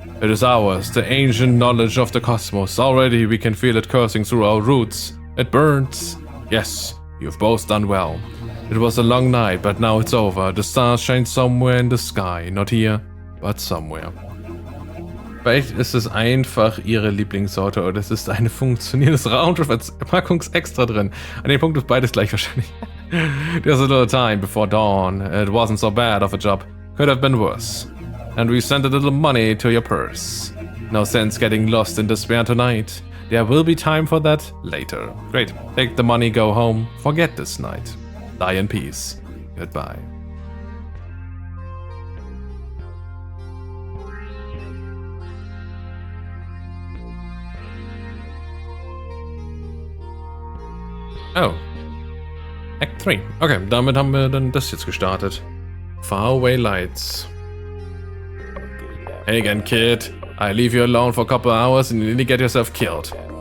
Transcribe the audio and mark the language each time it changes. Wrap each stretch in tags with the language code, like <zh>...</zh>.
<en>It is ours, the ancient knowledge of the cosmos. Already we can feel it coursing through our roots. It burns. Yes, you've both done well. It was a long night, but now it's over. The stars shine somewhere in the sky. Not here, but somewhere.</en> <de>Vielleicht ist es einfach ihre Lieblingssorte oder es ist eine funktionierendes Raumschiff als Packungsextra drin. An dem Punkt ist beides gleich wahrscheinlich.</de> <en>There's a little time before dawn. It wasn't so bad of a job. Could have been worse. And we sent a little money to your purse. No sense getting lost in despair tonight. There will be time for that later. Great. Take the money, go home. Forget this night. Die in peace. Goodbye. Oh. Act 3.</en> <de>Okay, damit haben wir dann das jetzt gestartet.</de> <en>Faraway Lights. Hey again, kid. I leave you alone for a couple hours and you nearly get yourself killed.</en>